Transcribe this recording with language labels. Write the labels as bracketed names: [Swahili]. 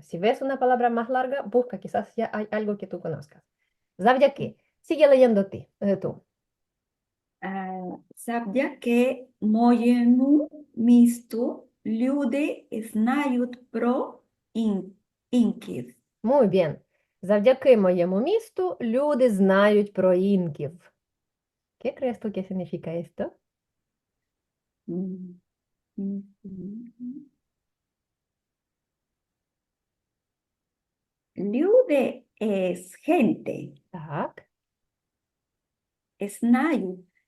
[Spanish] Si ves una palabra más larga, busca, quizás ya hay algo que tú conozcas. ¿Sabes sigue leyendo tú. Sabía que [Ukrainian] mojemu mistu люди знають про інків. [Spanish] Muy bien. [Ukrainian] Завдяки моєму місту люди знають про інків. [Spanish] ¿Qué crees tú que significa esto? Mm, mm, mm. Люди es gente, [Ukrainian] Так, знають.